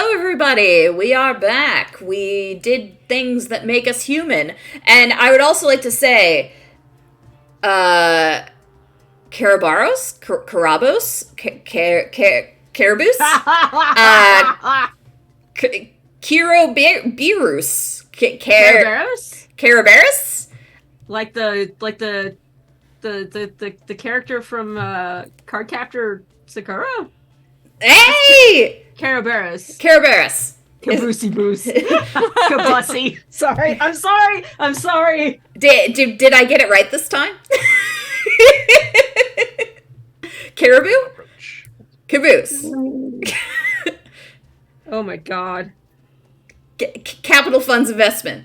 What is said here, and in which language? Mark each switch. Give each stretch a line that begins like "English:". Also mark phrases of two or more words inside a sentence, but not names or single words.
English: everybody. We are back. We did things that make us human. And I would also like to say, Carabaros? Carabos? Carabus? Kiro Birus? Carabaros? Carabaris? Like the character from Cardcaptor Sakura? Hey! Carabaros. Carabaris. Caboosey boos. Cabussy. Sorry. I'm sorry. Did I get it right this time? Caribou? Caboose. Oh my god. Capital Funds Investment.